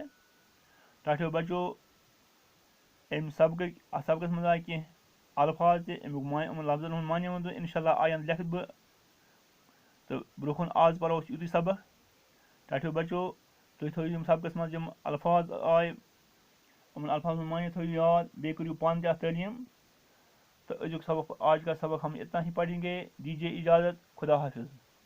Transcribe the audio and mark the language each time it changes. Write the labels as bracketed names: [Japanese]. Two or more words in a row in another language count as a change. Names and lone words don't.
[Kashmiri] ٹاٹھیو بَچو اَمہِ سبقٕکۍ اَتھ سبقَس منٛز آے کینٛہہ الفاظ تہِ اَمیُک یِمن لفظن ہُنٛد معنی ووٚن تہٕ اِنشاء اللہ آیَنٛد لیکھٕ بہٕ تہٕ برونٛہہ کُن آز پَرو أسۍ یُتُے سبق. ٹاٹھیو بَچو تُہۍ تھٲیِو یِم سبقَس منٛز یِم الفاظ آے یِمن الفاظن ہُنٛد معنی تھٲیِو یاد. بیٚیہِ کٔرِو پانہٕ تہِ اَتھ تعلیٖم تہٕ أزیُک سبق [Urdu] آج کا سبق ہم اتنا ہی پڑھیں گے. دیجیے اجازت. خدا حافظ.